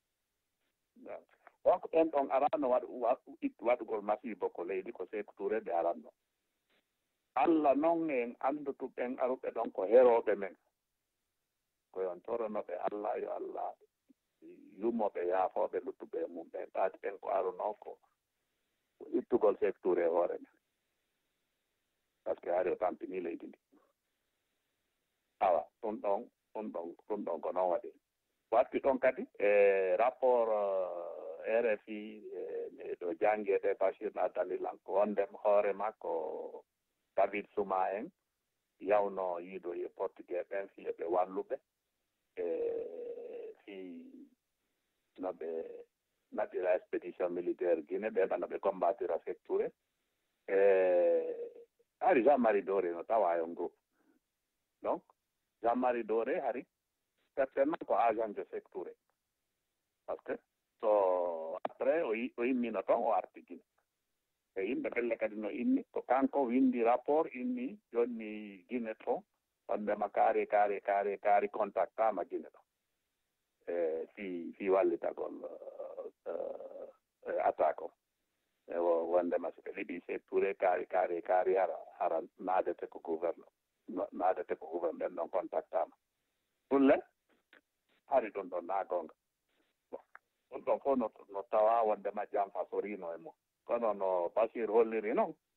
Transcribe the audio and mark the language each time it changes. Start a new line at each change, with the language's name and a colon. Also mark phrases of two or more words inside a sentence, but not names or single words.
Fula: donc ɓen ɗon arano waɗugol masibo ko leydi ko Sékou Touré ɓe aranno Allah noon en anndutu ɓen aruɓe ɗon ko herooɓe men koyon toronoɓe Allah yo Allah yummoɓe yaafooɓe luttuɓe mum ɓe ɓaati ɓen ko arunoo ko ittugol Sékou Touré hoore men
French: par ce que
Fula: hari o tampini leydi ndi awa ɗum ɗon ko noon waɗi watti ɗon kadi e rapport RFI ɗo jangguede Bachir na dalilan ko wondema hoore makko David Souma en yawno yiido e portugais ɓen fiye ɓe walluɓe fi no ɓe naɓira
French: expédition militaire
Fula: Guinée ɓe ɓano ɓe combatira Sékou Touré hari Jean-Marie Doré no tawa yon groupe donc Jean-Marie Doré hari certainement ko
French: agent de secteur parce que
Fula: so après o immino ton o artikine e yimɓe ɓelle kadi no inni ko kanko windi rapport inni jonni Guinée to wondema kaari contactama Guinée ɗo fi wallitagol attaque o wondema so ɓe liɓi se touré kaari hara naadete ko gouverneur ɓen ɗon contactama ɗulle hari ɗum ɗon na gonga ɗum ɗon fof no tawa wondema jam fasorino e mum kono no Bashir holliri noon